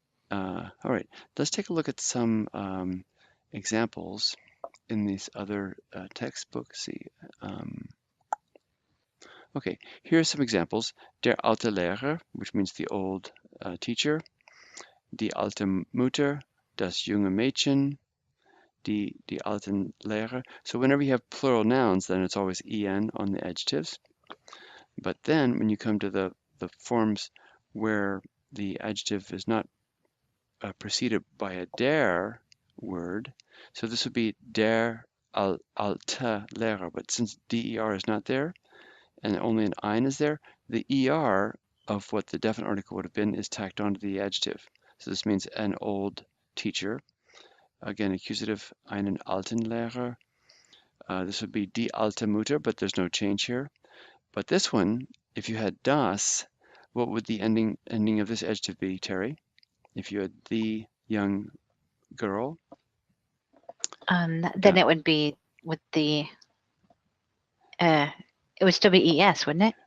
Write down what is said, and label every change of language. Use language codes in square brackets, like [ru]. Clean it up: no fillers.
[en] All right, let's take a look at some examples in these other textbooks. See, okay, here are some examples. [de] Der alte Lehrer, [en] which means the old teacher. [de] Die alte Mutter, das junge Mädchen. Die alten Lehrer. [en] So whenever you have plural nouns, then it's always en on the adjectives. But then when you come to the forms where the adjective is not preceded by a der word, so this would be [de] der alte Lehrer, [en] but since der is not there and only an ein is there, the er of what the definite article would have been is tacked onto the adjective. So this means an old teacher. Again, accusative, [de] einen alten Lehrer. [en] This would be [de] die alte Mutter, [en] but there's no change here. But this one, if you had das, what would the ending of this adjective be, Terry? If you had the young girl? Then it would be with the, it would still be ES, wouldn't it?